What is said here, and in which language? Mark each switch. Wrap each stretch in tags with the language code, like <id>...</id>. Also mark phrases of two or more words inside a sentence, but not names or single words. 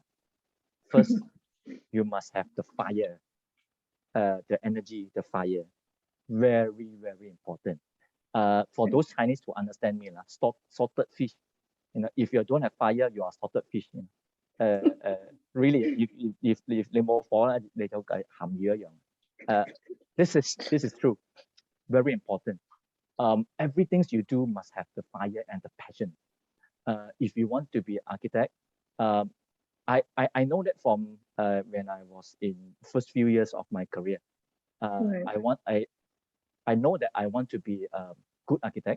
<en>First, you must have the fire, the energy, the fire. Very, very important. For those Chinese to understand me, salted fish. If you don't have fire, you are salted fish. Really, if</en> <yue>你冇火咧，你就鹹魚一樣。</yue> <en>This is true. Very important. Everything you do must have the fire and the passion. If you want to be an architect, I know that from when I was in first few years of my career. I know that I want to be a good architect.</en>